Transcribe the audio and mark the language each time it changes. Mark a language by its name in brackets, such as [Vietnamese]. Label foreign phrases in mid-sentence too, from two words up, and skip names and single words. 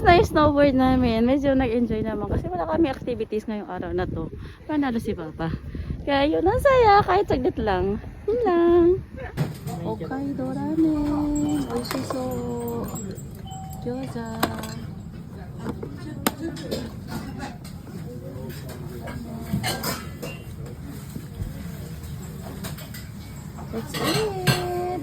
[Filipino] snowboard namin. Medyo nag-enjoy naman kasi wala kami activities ngayong araw na to. Panalo si Papa. Kaya yun, ang saya. Kahit saglit lang. Yun lang. Hokkaido ramen. [Japanese] おいしそう。ギョーザ. [English] That's it.